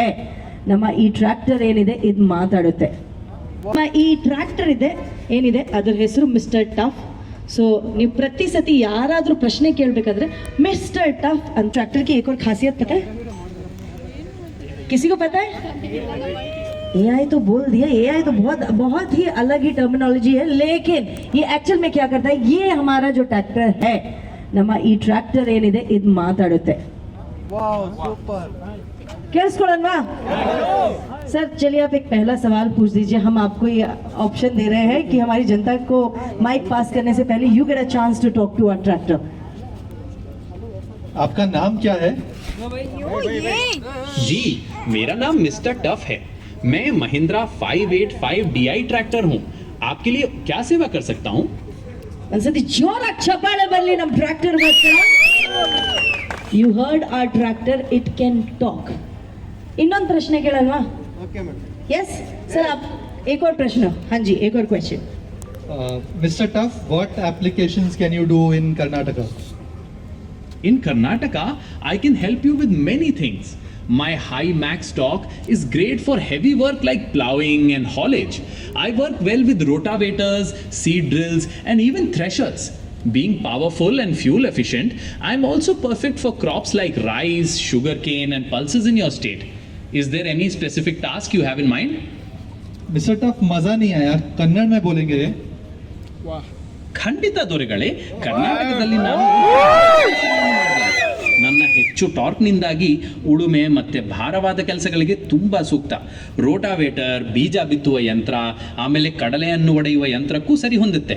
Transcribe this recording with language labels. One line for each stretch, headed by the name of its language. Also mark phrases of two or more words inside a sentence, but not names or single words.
Kannada: ಹೇ ನಮ್ಮ ಈ ಟ್ರ್ಯಾಕ್ಟರ್ ಏನಿದೆ ಇದು ಮಾತಾಡುತ್ತೆ. ನಮ್ಮ ಈ ಟ್ರ್ಯಾಕ್ಟರ್ ಇದೆ ಏನಿದೆ ಅದರ ಹೆಸರು ಮಿಸ್ಟರ್ ಟಫ್. ಸೊ ನೀವು ಪ್ರತಿ ಸತಿ ಯಾರಾದರೂ ಪ್ರಶ್ನೆ ಕೇಳಬೇಕಾದ್ರೆ ಮಿಸ್ಟರ್ ಟಫ್ ಅಂತ.
Hindi: ट्रैक्टर की एक और खासियत पता है? किसी को पता है? AI तो बोल दिया, AI तो बहुत ही अलग ही टर्मिनोलॉजी है, लेकिन ये एक्चुअल में क्या करता है, ये हमारा जो ट्रैक्टर है,
Kannada: ನಮ್ಮ ಈ ಟ್ರ್ಯಾಕ್ಟರ್ ಏನಿದೆ ಇದು ಮಾತಾಡುತ್ತೆ. ಕೇಳಿಸ್ಕೊಳ್ಳೋಣವಾ सर?
Hindi: चलिए आप एक पहला सवाल पूछ दीजिए. हम आपको ये ऑप्शन दे रहे हैं कि हमारी जनता को माइक पास करने से पहले
English: you get a chance to talk to our tractor.
Hindi: आपका नाम क्या है? जी मेरा नाम मिस्टर टफ है. मैं महिंद्रा 585 DI ट्रैक्टर हूँ. आपके लिए क्या सेवा कर सकता हूँ?
Kannada: ಒಂದ್ಸತಿ ಜೋರಾಗಿ ಚಪ್ಪಾಳೆ ಬರಲಿ ನಮ್ಮ ಟ್ರ್ಯಾಕ್ಟರ್ ಮಾತ್ರ.
English: You heard our tractor, it can talk.
Kannada: ಇನ್ನೊಂದು ಪ್ರಶ್ನೆ ಕೇಳಲ್ವಾ?
English: yes sir,
Hindi: आप एक और प्रश्न. हाँ जी, एक और क्वेश्चन.
English: Mr. Tuff, what applications can you do in Karnataka? In Karnataka, I can help you with many things. My high max torque is great for heavy work like plowing and haulage. I work well with rotavators, seed drills, and even threshers. Being powerful and fuel efficient, I am also perfect for crops like rice, sugarcane, and pulses in your state. Is there any specific task you have in mind?
Hindi: Mr. Tuff, मजा नहीं आया, कन्नड़ में बोलेंगे.
Kannada: ಖಂಡಿತ ದೊರೆಗಳೇ, ಕರ್ನಾಟಕದಲ್ಲಿ ನಾನು ನನ್ನ ಹೆಚ್ಚು ಟಾರ್ಕ್ನಿಂದಾಗಿ ಉಳುಮೆ ಮತ್ತು ಭಾರವಾದ ಕೆಲಸಗಳಿಗೆ ತುಂಬ ಸೂಕ್ತ. ರೋಟಾವೇಟರ್, ಬೀಜ ಬಿತ್ತುವ ಯಂತ್ರ, ಆಮೇಲೆ ಕಡಲೆಯನ್ನು ಒಡೆಯುವ ಯಂತ್ರಕ್ಕೂ ಸರಿ ಹೊಂದುತ್ತೆ.